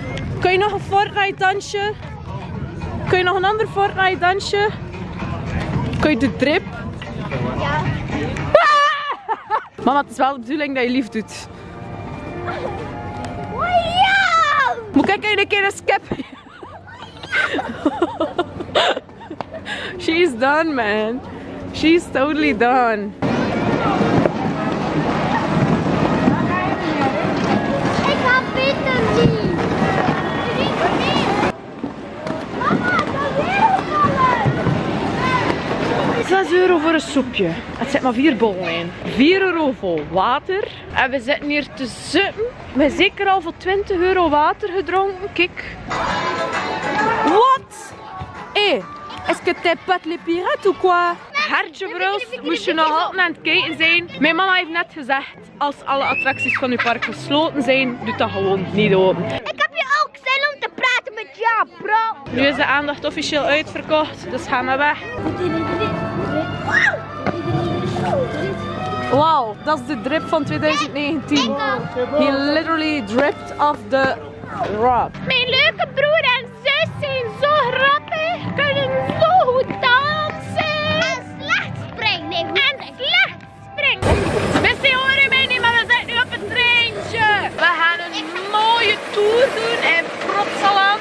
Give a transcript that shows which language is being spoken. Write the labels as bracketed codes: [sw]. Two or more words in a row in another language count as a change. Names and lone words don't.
[nl] Kun je nog een Fortnite dansje? Kun je nog een ander Fortnite dansje? Kun je de drip? Ja. Mama, het is wel de bedoeling dat je lief doet. Ja! Moet ik een keer een skep? [en] She's done, man. She's totally done. [nl] Ik ga Peter niet. Mama, dat weer vallen. 6 euro voor een soepje. Het zit maar 4 bollen in. 4 euro voor water. En we zitten hier te zuppen. We hebben zeker al voor 20 euro water gedronken. Kijk. Wat? Hé, [fr] est-ce que t'es pas les pirates ou quoi? [nl] Hartje Bruls, moest je nog altijd aan het kijken zijn. Mijn mama heeft net gezegd, als alle attracties van uw park gesloten zijn, doe dat gewoon niet open. Ik heb je ook zin om te praten met jou, bro. Nu is de aandacht officieel uitverkocht, dus gaan we weg. Wauw, dat is de drip van 2019. [en] He literally dripped off the rock. [nl] Mijn leuke broer en zus zijn zo grappig, kunnen zo goed dansen. En slecht springen. En slecht springen. Mensen horen mij niet, maar we zijn nu op een treintje. We gaan een mooie tour doen in Plopsaland.